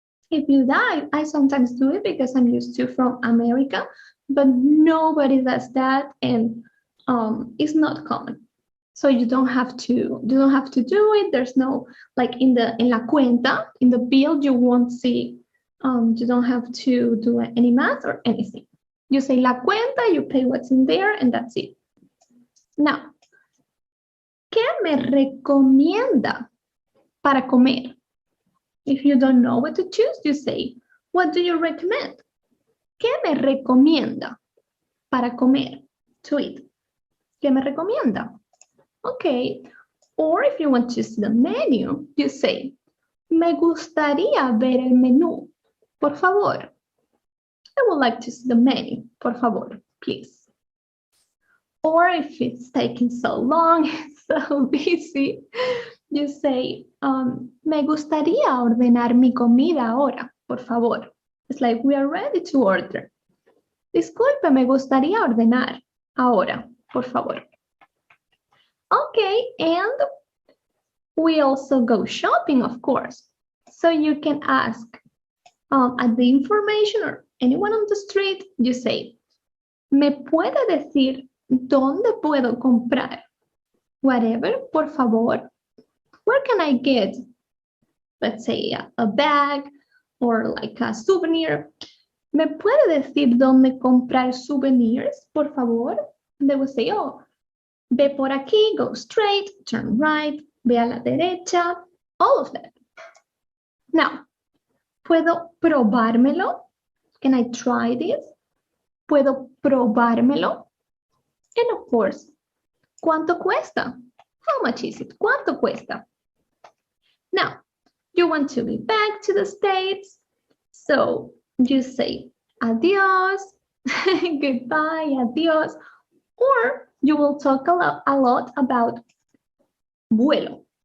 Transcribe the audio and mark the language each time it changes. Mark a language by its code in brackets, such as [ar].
[en] If you die, I sometimes do it because I'm used to from America, but nobody does that, and it's not common. So you don't have to do it. There's no, like [es] en la cuenta, [en] in the bill, you won't see, you don't have to do any math or anything. You say la cuenta, you pay what's in there, and that's it. [es] Now, ¿qué me recomienda para comer? [en] If you don't know what to choose, you say, what do you recommend? [es] ¿Qué me recomienda para comer? [en] To eat. [es] ¿Qué me recomienda? Okay. [en] Or if you want to see the menu, you say, [es] me gustaría ver el menú, por favor. [en] I would like to see the menu, por favor, please. Or if it's taking so long, so busy, you say, [es] me gustaría ordenar mi comida ahora, por favor. [en] It's like we are ready to order. [es] Disculpe, me gustaría ordenar ahora, por favor. [en] Okay, and we also go shopping, of course. So you can ask at the information or anyone on the street, you say, [es] ¿me puede decir dónde puedo comprar? Whatever, por favor. [en] Where can I get, let's say, a bag or like a souvenir? [es] ¿Me puede decir dónde comprar souvenirs, por favor? [en] And they will say, oh, [es] ve por aquí, [en] go straight, turn right, [es] ve a la derecha, [en] all of that. Now, [es] ¿puedo probármelo? [en] Can I try this? [es] ¿Puedo probármelo? [en] And of course, [es] ¿cuánto cuesta? [en] How much is it? [es] ¿Cuánto cuesta? [en] Now, you want to be back to the States, so you say adios, goodbye, adios, or you will talk a lot about vuelo.